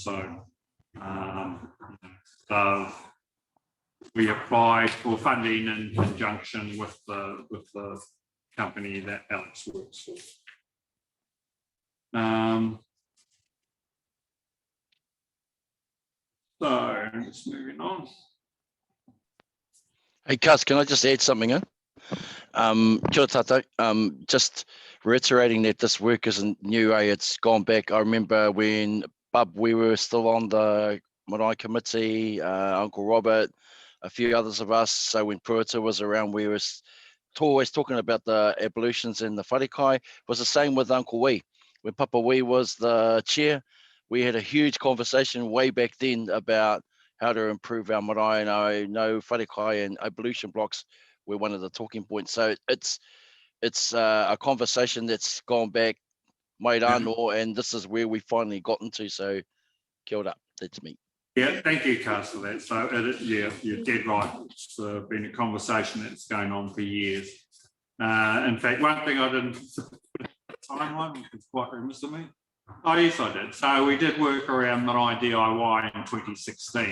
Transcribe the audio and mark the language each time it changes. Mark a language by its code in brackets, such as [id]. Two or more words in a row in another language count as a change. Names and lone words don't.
[en] So we applied for funding in conjunction with the company that Alex works for. So just moving on. Hey, Cuz, can I just add something in? [mi] Kia ora tātou. [en] Just reiterating that this work isn't new, it's gone back. I remember when we were still on the Marae Committee, Uncle Robert, a few others of us. So when Puerta was around, we were always talking about the ablutions and the wharekai. It was the same with Uncle Hui. When Papa Hui was the chair, we had a huge conversation way back then about how to improve our marae, and I know wharekai and ablution blocks were one of the talking points. So it's a conversation that's gone back [mi] mai rānō, [en] and this is where we finally gotten to. [mi] So kia ora, [en] that's me. Yeah, thank you, Cuz, for that. So yeah, you're dead right. It's been a conversation that's going on for years. In fact, one thing I didn't timeline, which was quite remiss of me. Oh yes, I did. So we did work around Marae DIY in 2016.